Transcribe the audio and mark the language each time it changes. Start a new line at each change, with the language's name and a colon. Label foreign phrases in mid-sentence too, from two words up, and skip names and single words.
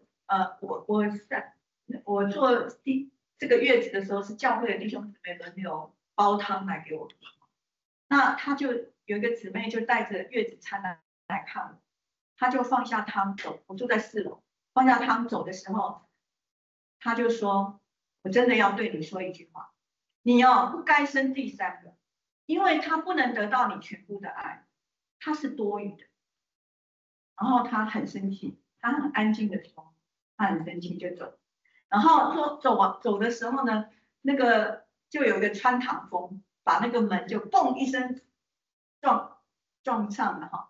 Chinese: 我做這個月子的時候，是教會的弟兄姊妹輪流煲湯來給我，那他就有一個姊妹就帶着月子餐來看我，他就放下湯走，我住在4樓，放下湯走的時候，他就說：我真的要對你說一句話，你不該生第三個。因為他不能得到你全部的愛，他是多餘的。然後他很生氣， 她很安静的说，她很生气就走。然后说走的时候呢，那个就有一个穿堂风，把那个门就嘣一声撞上了哈。